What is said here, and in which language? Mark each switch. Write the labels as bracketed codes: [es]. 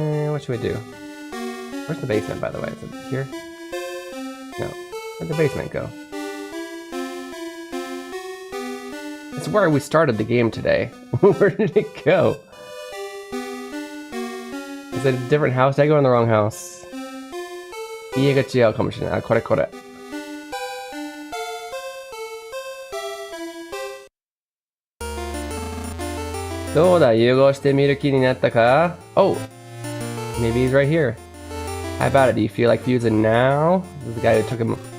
[en] What should we do? Where's the basement, by the way? Is it here? No. Where'd the basement go? It's where we started the game today. Where did it go? Is it a different house? Did I go in the wrong house? [ja] 家が違うかもしれない。あ、これこれ。どうだ、融合してみる気になったか? [en] Oh! Maybe he's right here. How about it? Do you feel like fusing now? This is the guy who took him...